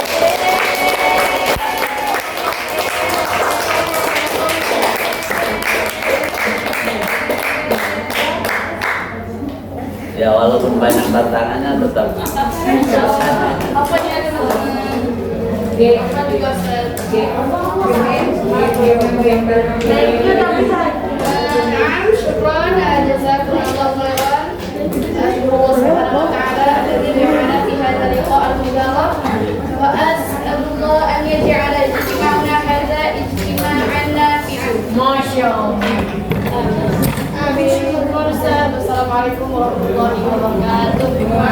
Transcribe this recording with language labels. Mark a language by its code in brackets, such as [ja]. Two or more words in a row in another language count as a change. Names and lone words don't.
[id] Ya walaupun banyak tantangannya tetap selesai. Apa nih ada teman-teman? Apa juga set? [ar] نعم، شكرا، جزاكم الله خيرا. أشهد سبحانه وتعالى الذي جعل في هذا اللقاء المبارك وأسأل الله أن يجعل اجتماعنا هذا اجتماعا نافعا. Masyaallah. [id] Amin. Syukur Ustaz. [ar] والسلام عليكم ورحمة الله وبركاته.